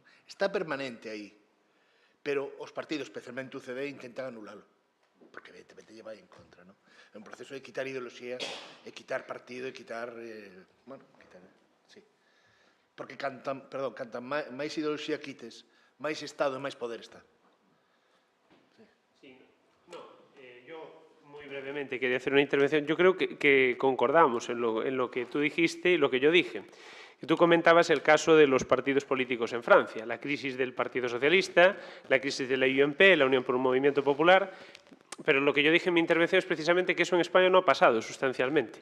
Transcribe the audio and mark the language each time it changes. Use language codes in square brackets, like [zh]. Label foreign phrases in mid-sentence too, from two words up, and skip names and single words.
[gl] Está permanente aí, pero os partidos, especialmente o UCD, intentan anulalo, porque evidentemente lle vai en contra, non? É un proceso de quitar ideoloxía, e quitar partido, e quitar, bueno, quitar, sí. Porque cantan máis ideoloxía quites, máis Estado e máis poder está. [es] Brevemente, quería hacer una intervención. Yo creo que concordamos en lo que tú dijiste y lo que yo dije. Y tú comentabas el caso de los partidos políticos en Francia, la crisis del Partido Socialista, la crisis de la UMP, la Unión por un Movimiento Popular, pero lo que yo dije en mi intervención es precisamente que eso en España no ha pasado sustancialmente.